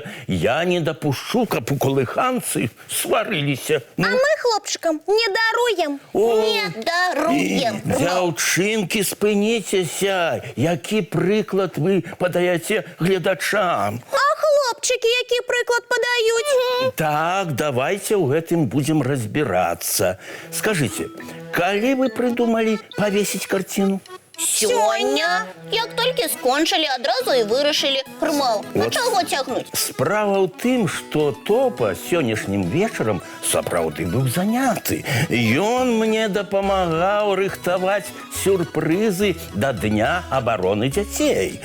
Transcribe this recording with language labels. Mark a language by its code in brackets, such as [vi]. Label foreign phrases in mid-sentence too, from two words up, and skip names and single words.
[be] Я не допущу, каб у калыханцы сварыліся. А мы хлопчыкам не даруем. Не даруем. Дзяўчынкі, спыніцеся. Які прыклад вы падаеце гледачам? А хлопчыкі які прыклад падаюць? [ru] Так, давайте [be] ў гэтым [ru] будем разбираться. Скажите, калі вы придумали повесить картину? [be] Сёння. Як толькі скончылі, адразу і вырашылі. Рмаў, ну чаго цягнуць? Справа ў тым, што Топа сённяшнім вечарам сапраўды быў заняты. Ён мне дапамагаў рыхтаваць сюрпрызы да Дня абароны дзяцей.